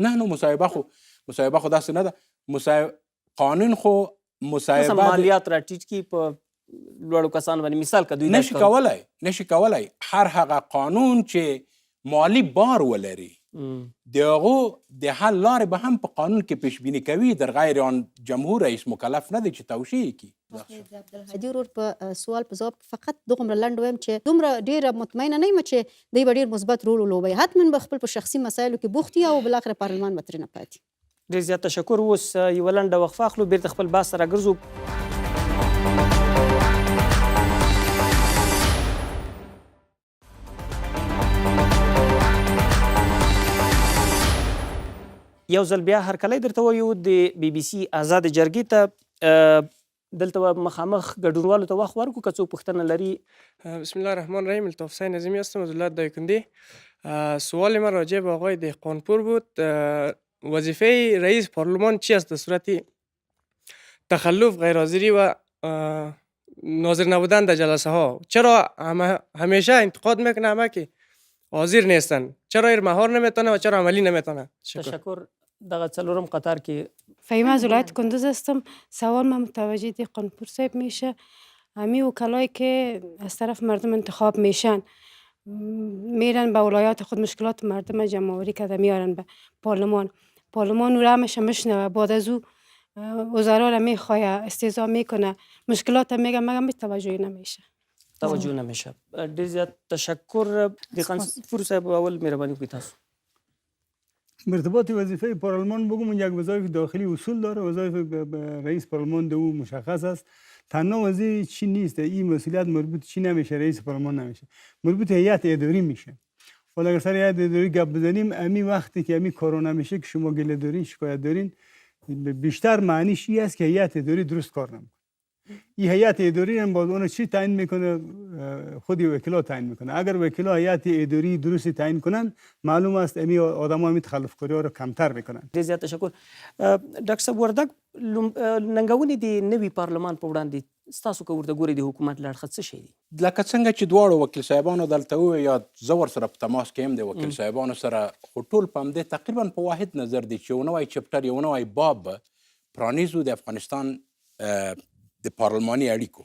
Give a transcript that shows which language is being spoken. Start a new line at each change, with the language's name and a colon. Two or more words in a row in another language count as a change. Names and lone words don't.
Pashto: نه نو مصوبه خو داسې نه ده. قانون خو مثلا مالیات راټیټ کړي په لوړو کسانو باندې. مثال که دوی نشي کولی هر هغه قانون چې مالی بار ولري د هغو د حل لارې به هم په قانون کې پیشبیني کوي.
Persian: در غیر آن
Pashto: جمهور رئیس مکلف نه دی چې توشیح یې کړي. د عبدالهادي ورور په سوال په ځواب فقط دومره لنډ وایم چې دومره ډېره مطمئنه نه یم چې دوی به ډېر مثبت رول ولوبوي. حتما به خپل په شخصي مسایلو کې بوخت وي او بالاخره پارلمان به ترېنه پاتې. ډېر زیات تشکر. اوس یوه لنډه وقفه اخلو، بیرته خپل بحث سره ګرځو. یو ځل بیا هرکلی درته وایو د بی بي سي آزادې جرګې ته دلته به مخامخ ګډونوالو ته وخت ورکړو که څوک پوښتنه لري.
Arabic: بسم الله الرحمن الرحیم.
Persian: الطاف حسین نظیمی هستم از ولایت دایکنډی. سوال من راجع به آقای دهقانپور بود. وظیفه رئیس پارلمان چی است در صورت تخلف، غیرحاضری و ناظر نبودن در جلسه ها؟ چرا همیشه انتقاد میکنه همه که حاضر نیستن؟ چرا ایر مهار نمیتونه و چرا عملی نمیتونه؟ تشکر.
Pashto: دغه څلورم قطار کې
Persian: فهیمه از ولایت کندوز هستم. سوال من متوجه دهقانپور صاحب میشه، همین وکلایی که از طرف مردم انتخاب میشن میرن به ولایات خود مشکلات مردم جمع آوری کرده میارن به پارلمان او را همش میشنوه، بعد از او وزرا را میخواه استهزا میکنه، مشکلات میگه مگه توجهی نمیشه. توجه نمیشه.
Pashto: ډېر زیات تشکر. دهقانپور صاحب اول مهربانی وکړئ تاسو.
Persian: مرتبات وظیفه پارلمان بگم یک وظایف داخلی اصول داره. وظایف رئیس پارلمان دو مشخص است. تنها وظیفه چی نیست، این مسئولیت مربوط چی نمیشه، رئیس پارلمان نمیشه، مربوط هیئت اداری میشه. ولی اگر سر هیئت اداری گپ بزنیم، امی وقتی که امی کارو نمیشه که شما گله دارین، شکایت دارین، بیشتر معنیش این است که هیئت اداری درست کار نمیکنه. این هیئت اداری هم باز اون چی تعیین میکنه؟ خودی وکلا تعیین میکنه. اگر وکلا هیئت اداری درست تعیین کنن، معلوم است امی آدما می تخلف کاری ها رو کمتر میکنن.
Pashto: ډېر زیات تشکر. ډاکټر صاحب وردګ، ننګونې د نوي پارلمان په وړاندې ستاسو که ورته ګورئ د حکومت له اړخه څه شی دي؟ لکه څنګه چې دواړو وکیل صاحبانو دلته وویل، زه ورسره په تماس کې یم د وکیل صاحبانو سره، خو ټول په همدې تقریبا په واحد نظر دی چې یو نوی چپټر، یو نوی باب به پرانیزو د افغانستان د پارلماني اړیکو.